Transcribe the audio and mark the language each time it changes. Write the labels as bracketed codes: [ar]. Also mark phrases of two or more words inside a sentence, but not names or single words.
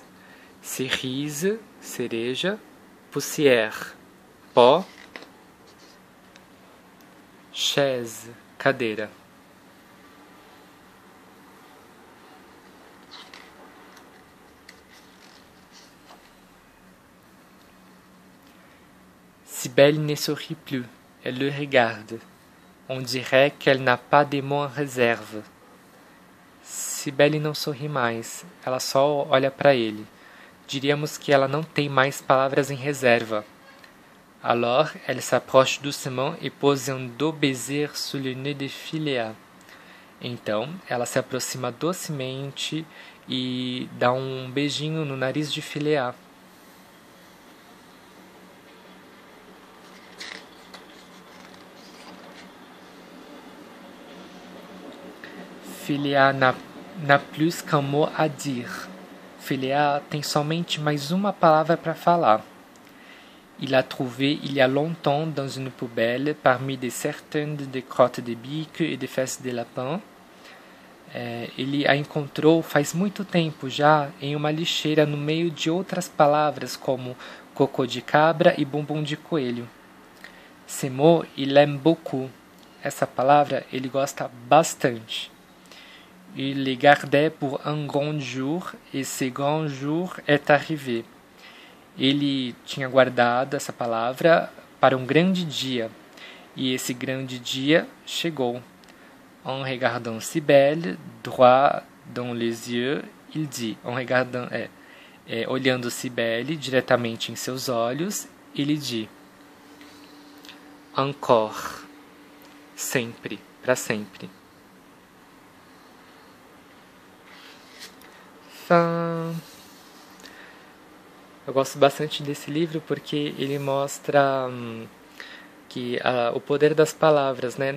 [fr] Cerise, cereja, poussière, pó, chaise, cadeira. Cibele ne sourit plus, elle le regarde. On dirait qu'elle n'a pas de mots en réserve. [pt] Cibele não sorri mais, ela só olha para ele. Diríamos que ela não tem mais palavras em reserva. [fr] Alors, elle s'approche doucement et pose un doux baiser sur le nez de Philéa. [pt] Então, ela se aproxima docemente e dá um beijinho no nariz de Philéa. [fr] Philéa n'a plus qu'un mot à dire. [pt] Philéa tem somente mais uma palavra para falar. [fr] Il l'a trouvée il y a longtemps dans une poubelle parmi des certaines de crottes de bique et de fesses de lapin. [pt] Ele a encontrou faz muito tempo já em uma lixeira no meio de outras palavras como cocô de cabra e bumbum de coelho. [fr] Ce mot, il aime beaucoup. [pt] Essa palavra ele gosta bastante. [fr] Il le gardait pour un grand jour et ce grand jour est arrivé. [pt] Ele tinha guardado essa palavra para um grande dia, e esse grande dia chegou. [fr] En regardant Cibele, droit dans les yeux, il dit, [pt] olhando Cibele diretamente em seus olhos, ele diz, encore, sempre, para sempre. Eu gosto bastante desse livro porque ele mostra que o poder das palavras, né?